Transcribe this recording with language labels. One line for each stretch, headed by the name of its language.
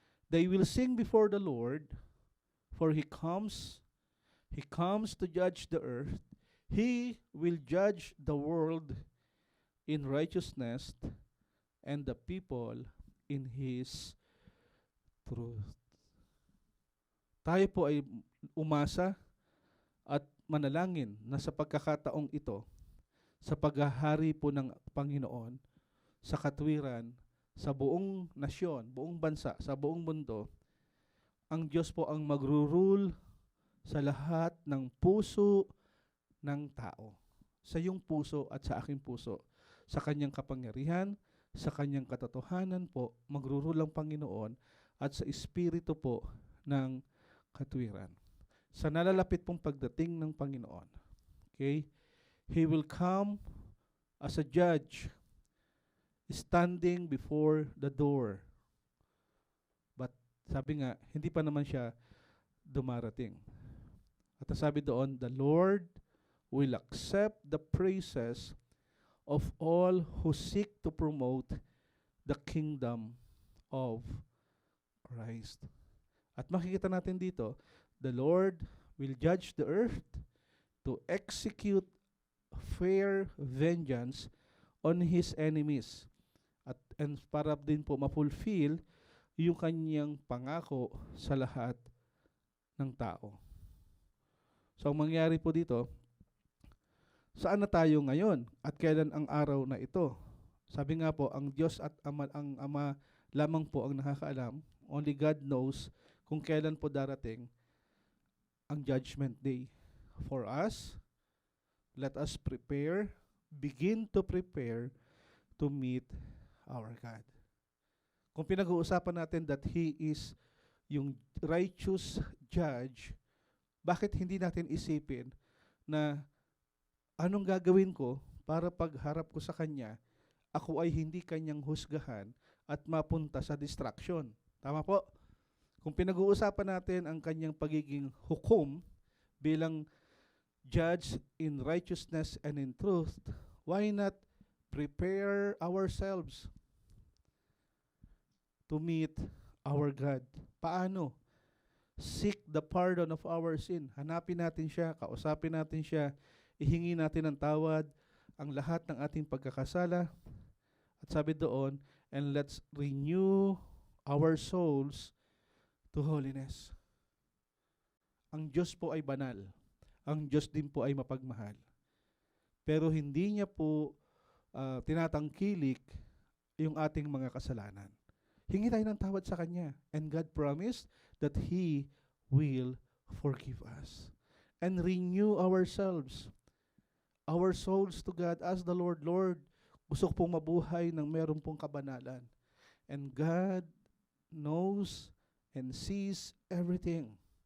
English: They will sing before the Lord, for He comes to judge the earth. He will judge the world in righteousness and the people in His truth.
Filipino: Tayo po ay umasa at manalangin na sa pagkakataong ito, sa paghahari po ng Panginoon, sa katwiran, sa buong nasyon, buong bansa, sa buong mundo, ang Diyos po ang magro-rule sa lahat ng puso ng tao. Sa iyong puso at sa aking puso. Sa kanyang kapangyarihan, sa kanyang katotohanan po, magro-rule ang Panginoon at sa espiritu po ng katwiran. Sa nalalapit pong pagdating ng Panginoon. Okay?
English: He will come as a judge, standing before the door.
Filipino: But sabi nga, hindi pa naman siya dumarating. At sabi doon,
English: the Lord will accept the praises of all who seek to promote the kingdom of Christ.
Filipino: At makikita natin dito,
English: the Lord will judge the earth to execute fair vengeance on His enemies.
Filipino: And para din po ma-fulfill yung kanyang pangako sa lahat ng tao. So, ang mangyari po dito, saan na tayo ngayon at kailan ang araw na ito? Sabi nga po, ang Diyos at ang Ama lamang po ang nakakaalam.
English: Only God knows
Filipino: kung kailan po darating ang judgment day.
English: For us, let us begin to prepare to meet our God.
Filipino: Kung pinag-uusapan natin
English: that He is yung righteous judge,
Filipino: bakit hindi natin isipin na anong gagawin ko para pagharap ko sa Kanya, ako ay hindi Kanyang husgahan at mapunta sa distraction. Tama po? Kung pinag-uusapan natin ang Kanyang pagiging hukom bilang
English: judge in righteousness and in truth, why not prepare ourselves to meet our God?
Filipino: Paano?
English: Seek the pardon of our sin.
Filipino: Hanapin natin siya, kausapin natin siya, ihingi natin ng tawad ang lahat ng ating pagkakasala. At sabi doon,
English: and let's renew our souls to holiness.
Filipino: Ang Diyos po ay banal. Ang Diyos din po ay mapagmahal. Pero hindi niya po tinatangkilik yung ating mga kasalanan. Hingi tayo ng tawad sa Kanya.
English: And God promised that He will forgive us. And renew ourselves. Our souls to God as the Lord.
Filipino: Lord, gusto ko pong mabuhay ng meron pong kabanalan.
English: And God knows and sees everything.